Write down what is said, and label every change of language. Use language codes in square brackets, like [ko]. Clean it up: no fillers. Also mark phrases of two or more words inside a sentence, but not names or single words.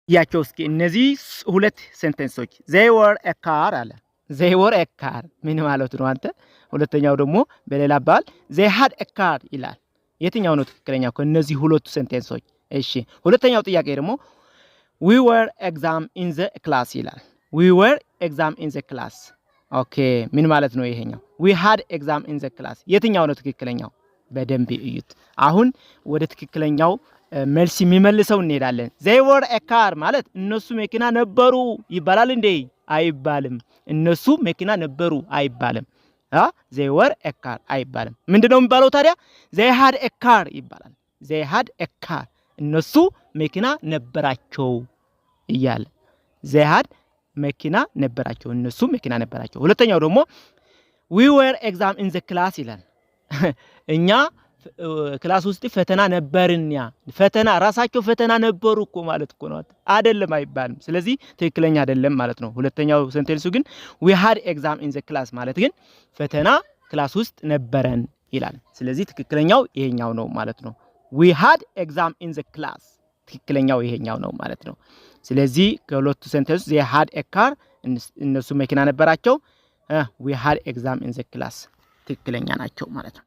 [am] ያቸው እስኪ እነዚህ ሁለት ሴንቴንሶች [en] they were a car [am] አለ [en] they were a car [am] ምን ማለት ነው አንተ ሁለተኛው ደግሞ በሌላ አባል [en] they had a car [am] ይላል የትኛው ነው ትክክለኛው ከነዚህ ሁለቱ ሴንቴንሶች እሺ ሁለተኛው ጥያቄ ደግሞ [en] we were exam in the class [am] ይላል [en] we were exam in the [am] class ኦኬ ምን ማለት ነው ይሄኛው [en] we had exam in the class [am] የትኛው ነው ትክክለኛው በደንብ እዩት አሁን ወደ ትክክለኛው መልስ የሚመልሰው እንሄዳለን [en] they were a car [am] ማለት እነሱ መኪና ነበሩ ይባላል እንዴ አይባልም እነሱ መኪና ነበሩ አይባልም [en] they were a car [am] አይባልም ምንድነው የሚባለው ታዲያ [en] they had a car [am] ይባላል [en] they had a car [am] እነሱ መኪና ነበራቸው ይያል [en] they had [am] መኪና ነበራቸው እነሱ መኪና ነበራቸው ሁለተኛው ደግሞ [en] we were exam in the class [am] ይላል እኛ ክላስ ውስጥ ፈተና ነበርኛ ፈተና ራሳቸው ፈተና ነበሩ እኮ ማለት እኮ ነው አይደለም አይባልም ስለዚህ ትክክለኛ አይደለም ማለት ነው ሁለተኛው ሴንቴንሱ ግን [en] we had exam in the class [am] ማለት ግን ፈተና ክላስ ውስጥ ነበረን ይላል ስለዚህ ትክክለኛው ይሄኛው ነው ማለት ነው [en] we had exam in the class [am] ትክክለኛው ይሄኛው ነው ማለት ነው ስለዚህ ከሁለቱ ሴንቴንስ [en] they had a car [am] እነሱ መኪና ነበራቸው [en] we had exam in the class [am] ትክክለኛ ናቸው ማለት ነው